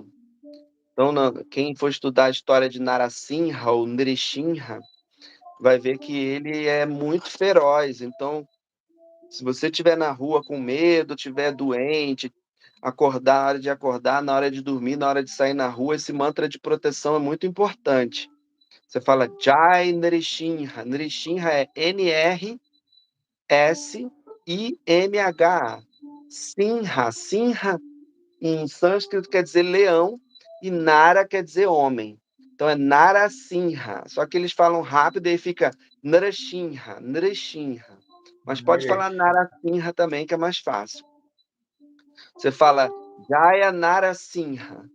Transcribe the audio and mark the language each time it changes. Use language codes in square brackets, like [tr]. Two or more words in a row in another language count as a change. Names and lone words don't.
[pt] Então, quem for estudar a história de Narasimha ou Nrishinra, vai ver que ele é muito feroz. Então, se você estiver na rua com medo, estiver doente, acordar na hora de acordar, na hora de dormir, na hora de sair na rua, esse mantra de proteção é muito importante. Você fala [sa] जय नृसिंह. [pt] Nrishinha é Nrissimha. Simha. Simha em sânscrito quer dizer leão e Nara quer dizer homem. Então é Narasimha. Só que eles falam rápido e aí fica Nrsimha, Nrsimha. Mas pode falar Narasimha também, que é mais fácil. Você fala [sa] जय नरसिंह.